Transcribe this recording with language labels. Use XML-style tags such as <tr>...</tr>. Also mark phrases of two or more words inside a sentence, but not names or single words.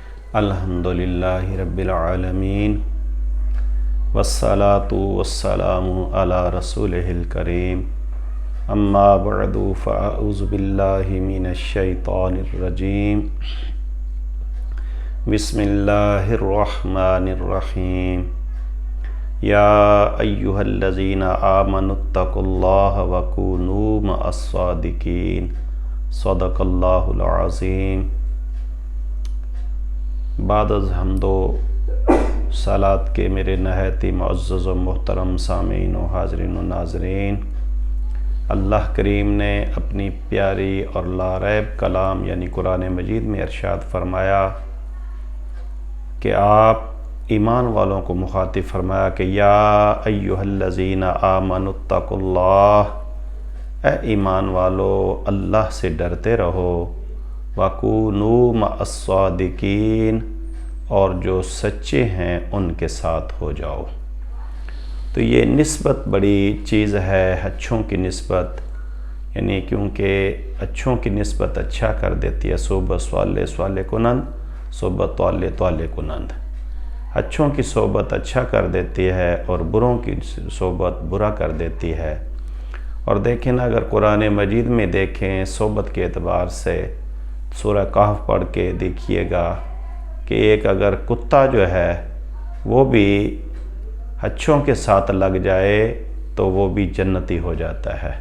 <ar>الحمدللہ رب العالمین والصلاة والسلام علی رسولہ الکریم اما بعد فاعوذ باللہ من الشیطان الرجیم بسم اللہ الرحمن الرحیم یا ایہا الذین آمنوا اتقوا اللہ وکونوا مع الصادقین صدق اللہ العظیم۔</ar> <ur>بعد از حمد و صلات کے میرے نہایت معزز و محترم سامعین و حاضرین و ناظرین، اللہ کریم نے اپنی پیاری اور لاریب کلام یعنی قرآن مجید میں ارشاد فرمایا کہ آپ ایمان والوں کو مخاطب فرمایا کہ</ur> <ar>یا ایہا الذین آمنوا اتقوا اللہ،</ar> <ur>اے ایمان والو اللہ سے ڈرتے رہو،</ur> <ar>وَكُونُوا مَعَ الصَّادِقِينَ،</ar> <ur>اور جو سچے ہیں ان کے ساتھ ہو جاؤ۔ تو یہ نسبت بڑی چیز ہے، اچھوں کی نسبت، یعنی کیونکہ اچھوں کی نسبت اچھا کر دیتی ہے،</ur> <fa>صحبت صالح صالح کنند، صحبت طالح طالح کنند۔</fa> <ur>اچھوں کی صحبت اچھا کر دیتی ہے اور بروں کی صحبت برا کر دیتی ہے۔ اور دیکھیں نا، اگر قرآن مجید میں دیکھیں صحبت کے اعتبار سے، سورہ کہف پڑھ کے دیکھیے گا کہ ایک اگر کتا جو ہے وہ بھی اچھوں کے ساتھ لگ جائے تو وہ بھی جنتی ہو جاتا ہے۔</ur>